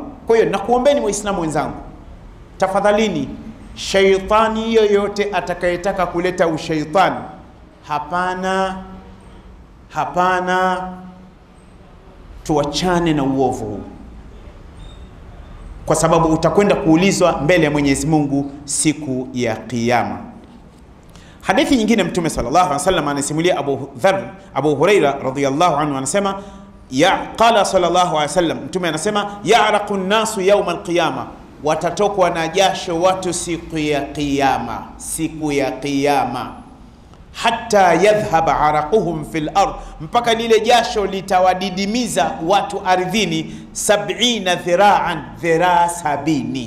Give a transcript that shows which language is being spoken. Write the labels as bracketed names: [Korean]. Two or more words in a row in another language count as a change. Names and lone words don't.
[Swahili] Kwa hiyo nakuombeni Waislamu wenzangu, tafadhalini, shaitani yoyote atakayetaka kuleta ushaitani, hapana, tuachane na uovu huu, kwa sababu utakwenda kuulizwa mbele ya Mwenyezi Mungu siku ya Kiyama. Hadithi nyingine Mtume [Arabic] صلى الله عليه وسلم [Swahili] anasimulia Abu Huraira [Arabic] رضي الله عنه, [Swahili] anasema [Arabic] قال صلى الله عليه وسلم, [Swahili] Mtume anasema [Arabic] يعرق الناس يوم القيامة, [Swahili] watatokwa na jasho watu siku ya Kiyama, [Arabic] حتى يذهب عرقهم في الأرض, [Swahili] mpaka lile jasho litawadidimiza watu ardhini 70 dhira'an, dhiraa 70.